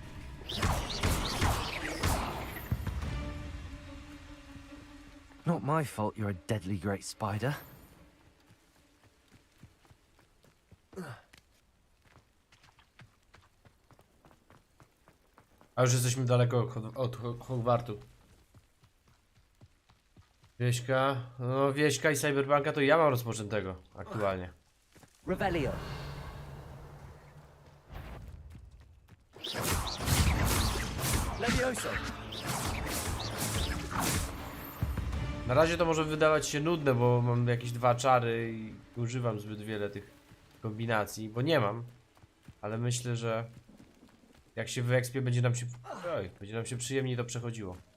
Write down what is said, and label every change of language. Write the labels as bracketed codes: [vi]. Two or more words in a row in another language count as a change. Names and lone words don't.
[en] Not my fault you're a deadly great spider. [pl] A już jesteśmy daleko od Hogwartu. Wieśka, no Wieśka i Cyberpunka to ja mam rozpoczętego aktualnie. Revelio. Levioso! Na razie to może wydawać się nudne, bo mam jakieś 2 czary i używam zbyt wiele tych kombinacji, bo nie mam. Ale myślę, że jak się wyekspię, będzie nam się przyjemniej to przechodziło.